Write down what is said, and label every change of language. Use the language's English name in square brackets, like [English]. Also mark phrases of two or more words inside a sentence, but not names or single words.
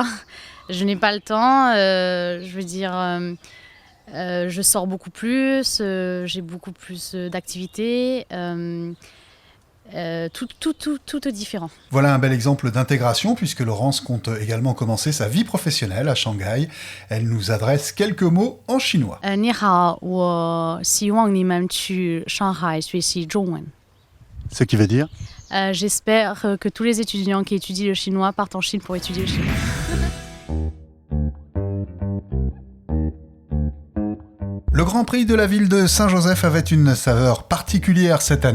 [French] Je n'ai pas le temps, je sors beaucoup plus, j'ai beaucoup plus d'activités, tout est différent. Voilà un bel exemple d'intégration puisque Laurence compte également commencer sa vie professionnelle à Shanghai. Elle nous adresse quelques mots en chinois. [Chinese] 你好，我希望你们去上海学习中文。 [French] Ce qui veut dire J'espère que tous les étudiants qui étudient le chinois partent en Chine pour étudier le chinois. Le Grand Prix de la ville de Saint-Joseph avait une saveur particulière cette année.